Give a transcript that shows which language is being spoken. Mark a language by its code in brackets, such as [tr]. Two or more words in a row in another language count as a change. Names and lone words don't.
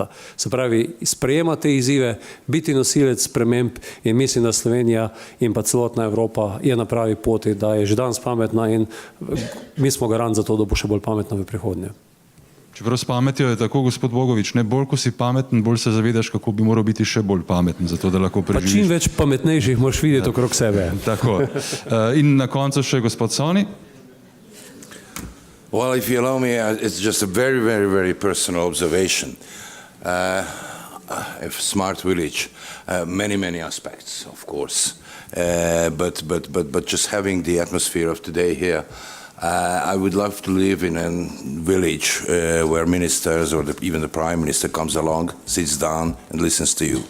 [sl] Se pravi, sprejema te izzive, biti nosilec sprememb, in mislim, da Slovenija in pa celotna Evropa je na pravi poti, da je že danes pametna, in mi smo garant za to, da bo še bolj pametna v prihodnje. Čeprav s pametjo je tako, gospod Bogovič, ne, bolj ko si pameten, bolj se zavedaš, kako bi moral biti še bolj pameten, zato da lahko preživiš. Pa čim več pametnejših moraš videti okrog sebe. Tako. In na koncu še gospod Soni. [en] Well, if you allow me, it's just a very, very, very personal observation. A smart village, many aspects, of course. But just having the atmosphere of today here, I would love to live in a village where ministers or even the Prime Minister comes along, sits down and listens to you.